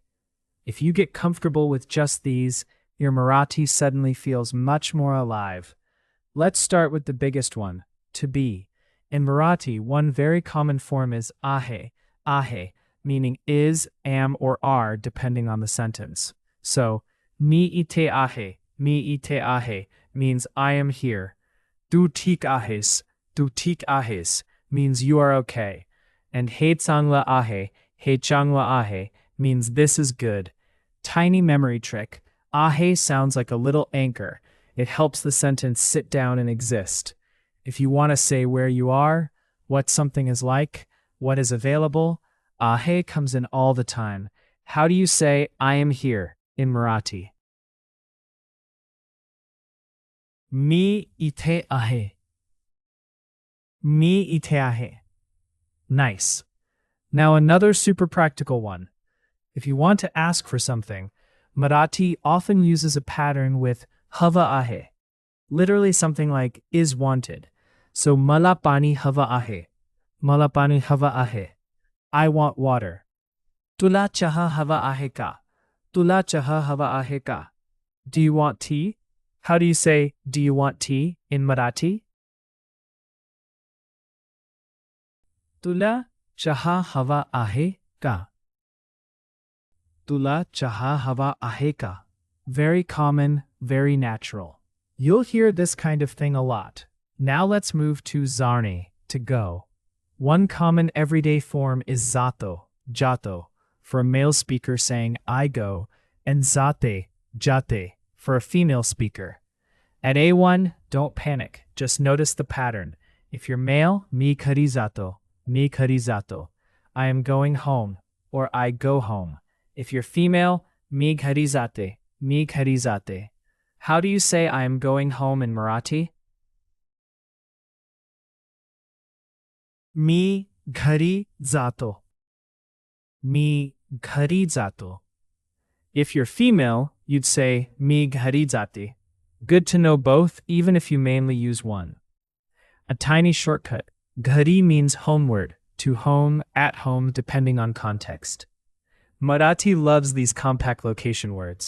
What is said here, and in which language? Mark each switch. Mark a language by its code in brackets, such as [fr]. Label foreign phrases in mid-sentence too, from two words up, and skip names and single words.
[en] If you get comfortable with just these, your Marathi suddenly feels much more alive. Let's start with the biggest one, to be. In Marathi, one very common form is ahe, meaning is, am, or are, depending on the sentence. So, [mr] mi ite ahe [en] means I am here. [mr] Tu tik ahes [en] means you are okay. And [mr] he changla ahe [en] means this is good. Tiny memory trick, ahe sounds like a little anchor. It helps the sentence sit down and exist. If you want to say where you are, what something is like, what is available, ahe comes in all the time. How do you say I am here in Marathi? [mr] Mi ite ahe. Mi ite ahe. [en] Nice. Now another super practical one. If you want to ask for something, Marathi often uses a pattern with [mr] hava ahe, [en] literally something like is wanted. [mr] So mala pani hava ahe. Mala pani hava ahe. [en] I want water. [mr] Tula chaha hava ahe ka. Tula chaha hava ahe ka. [en] Do you want tea? How do you say, do you want tea in Marathi? [mr] Tula chaha hava ahe ka. Tula chaha hava ahe ka. [en] Very common, very natural. You'll hear this kind of thing a lot. Now let's move to zarne, to go. One common everyday form is zato, jato, for a male speaker saying I go, and zate, jate, for a female speaker. At A1, don't panic, just notice the pattern. If you're male, [mr] mi khari zato, [en] I am going home, or I go home. If you're female, [mr] mi khari zate. [en] How do you say I am going home in Marathi? [mr] Mi ghari jato. Mi ghari jato. [en] If you're female, you'd say [mr] mi ghari jati. [en] Good to know both, even if you mainly use one. A tiny shortcut. Ghari means homeward, to home, at home, depending on context. Marathi loves these compact location words.